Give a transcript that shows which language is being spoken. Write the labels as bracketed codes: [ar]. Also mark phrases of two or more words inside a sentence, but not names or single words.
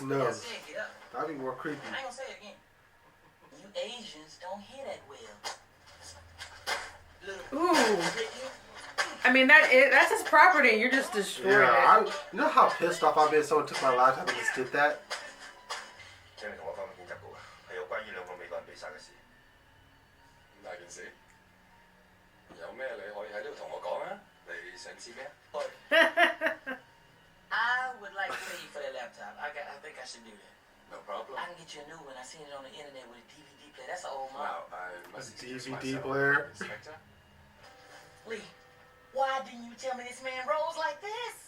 [en] I knows. said get up. That'd be more creepy. I ain't gonna say it again. You Asians don't hear that well. Little Ooh. Ricky. I mean, that's his property, and you're just destroying Yeah, it. you know how pissed off I've been if someone took my laptop and just did that? [yue] 請你同我翻去警察局啊，係有關於兩個美國人被殺嘅事。咁大件事，有咩你可以喺呢度同我講啊？你想知咩？ [en] I would like to pay you for that laptop. I think I should do that. No problem. I can get you a new one. I seen it on the internet with a DVD player. That's an old Now, model. I must A excuse DVD myself, player. Inspector. Lee, why didn't you tell me this man rolls like this?